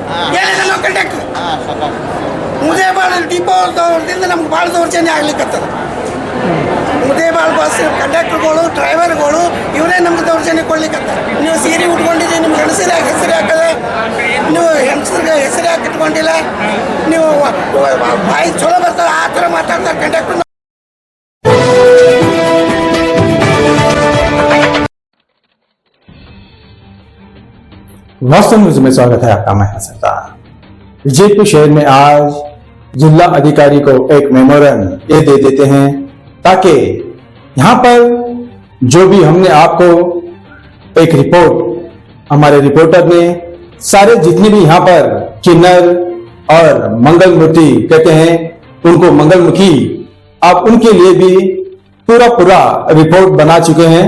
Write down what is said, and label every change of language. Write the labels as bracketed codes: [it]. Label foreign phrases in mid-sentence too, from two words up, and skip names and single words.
[kn] ಏನಿಲ್ಲ ಕಂಡಕ್ಟರ್ ಮುದೇಬಾಳ ಡಿಪೋದಿಂದ ನಮ್ಗೆ ಭಾಳ ದೌರ್ಜನ್ಯ ಆಗ್ಲಿಕ್ಕತ್ತದ. ಮುದೇಬಾಳ ಬಸ್ ಕಂಡಕ್ಟರ್ಗಳು ಡ್ರೈವರ್ಗಳು ಇವರೇ ನಮ್ಗೆ ದೌರ್ಜನ್ಯ ಕೊಡ್ಲಿಕ್ಕತ್ತ. ನೀವು ಸೀರೆ ಉಟ್ಕೊಂಡಿದ್ದೀವಿ, ನಿಮ್ಗೆ ಹೆಣಸಿರ ಹೆಸರು ಹಾಕದ, ನೀವು ಹೆಂಗಸ್ರಿಗೆ ಹೆಸರು ಹಾಕಿ ಇಟ್ಕೊಂಡಿಲ್ಲ, ನೀವು ಬಾಯಿ ಚಲೋ ಬರ್ತಾರೆ ಆ ಥರ ಮಾತಾಡ್ತಾರೆ ಕಂಡಕ್ಟರ್. [hi] वास्तव न्यूज में स्वागत है आपका। मैं सरदार। विजयपुर शहर में आज जिला अधिकारी को एक मेमोरेंडम ये दे देते हैं ताकि यहाँ पर जो भी हमने आपको एक रिपोर्ट हमारे रिपोर्टर ने सारे जितने भी यहाँ पर किन्नर और मंगल मूर्ति कहते हैं उनको मंगलमुखी, आप उनके लिए भी पूरा रिपोर्ट बना चुके हैं।